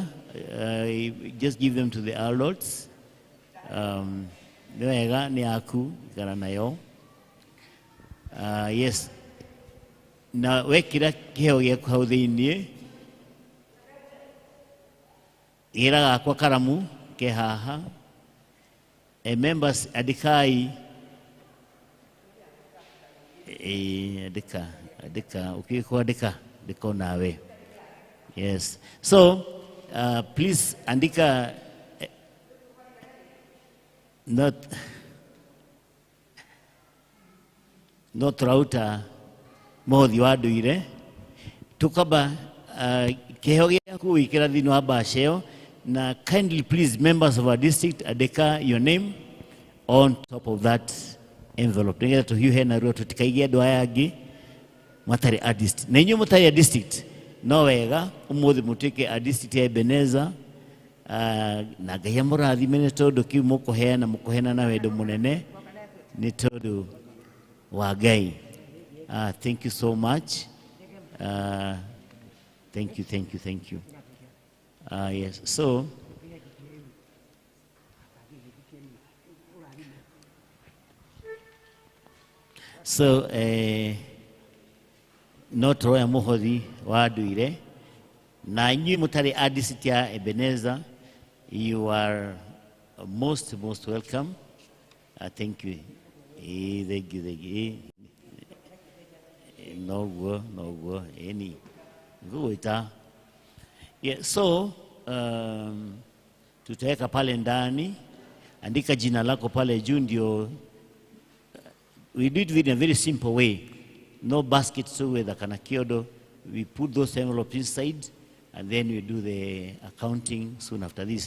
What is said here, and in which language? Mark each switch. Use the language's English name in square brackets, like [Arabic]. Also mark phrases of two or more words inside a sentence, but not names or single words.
[English] Just give them to the adults. [Kikuyu] Nĩ wega nĩ yaku ikara nayo. Yes, na wekĩra kĩheo gĩaku hau thĩiniĩ gĩra gakwa karamu ke haha. Members andĩkai andĩka ũkĩkwandĩka ndĩka nawe. Yes, so please andika no tũrauta mũhothi wa ndũire tũkamba kĩheo gĩaku wĩkĩra thĩinĩ wa bahasha ĩyo na [English] kindly please members of our district [Kikuyu] andĩka [English] your name on top of that envelope [Kikuyu] nĩgetha tũhiũhe narua tũtikaigie andũ aya angĩ matarĩ a district. Na inyuĩ mũtarĩ a district no wega ũmũthĩ mũtuĩke a district ya Ebenezer na Ngai amũrathime nĩ tondũ kĩu mũkũheana na wendo mũnene nĩ tondũ wa Ngai. [English] Thank you so much. Thank you. [Kikuyu] Yes, so no tũroya mũhothi wa ndũire na inyuĩ mũtarĩ a district ya Ebenezer, [English] you are most welcome. Thank you. Thank you. No, any good. [Swahili] Yeah, so tutaweka pale ndani, andika jina lako pale juu ndio. [English] We do it in a very simple way. No basket so with a kanakiodo. We put those envelopes inside and then we do the accounting soon after this.